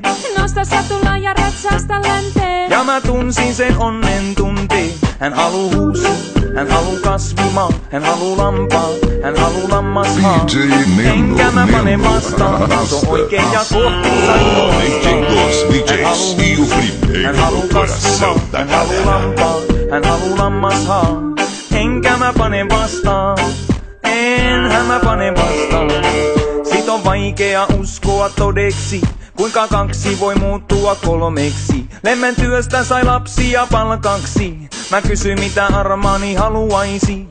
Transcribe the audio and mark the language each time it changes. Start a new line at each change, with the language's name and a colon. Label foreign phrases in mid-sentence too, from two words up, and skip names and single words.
Finnish: Nosta satulaa ja ratsaasta länteen. Ja mä tunsin sen onnen tunteen. Hän haluu huusi, hän haluu kasvimaa, hän haluu lampaa, hän haluu lammashaa. Enkä mä pane vastaan, se on oikein ja kohtuus ainoastaan.
Portuguese: DJ dos DJs e o primeiro no coração da
Finnish: hän haluu
Portuguese: galera.
Finnish: lampaa, hän haluu lammashaa. Enkä mä pane vastaan, enhän mä pane vastaan. Sit on vaikea uskoa todeksi, kuinka kaksi voi muuttua kolmeksi. Lemmen työstä sai lapsia palkaksi. Mä kysyin mitä Armani haluaisi.